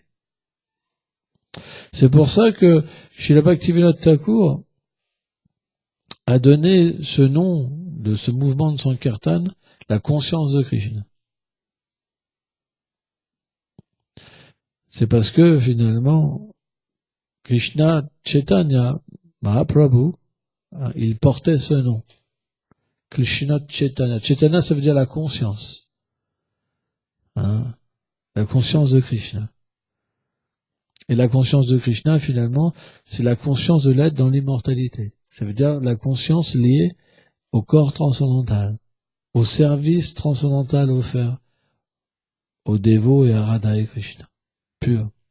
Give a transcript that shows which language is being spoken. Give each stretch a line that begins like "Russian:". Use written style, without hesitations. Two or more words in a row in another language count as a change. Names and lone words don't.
French: C'est pour ça que Srila Bhaktivinoda Thakur a donné ce nom de ce mouvement de Sankirtan, la conscience de Krishna. C'est parce que finalement, Krishna Chaitanya Mahaprabhu, il portait ce nom. Krishna Chaitanya. Chaitanya, ça veut dire la conscience. La conscience de Krishna. Et la conscience de Krishna, finalement, c'est la conscience de l'être dans l'immortalité. Ça veut dire la conscience liée au corps transcendantal, au service transcendantal offert aux dévots et à Radha et Krishna, pur.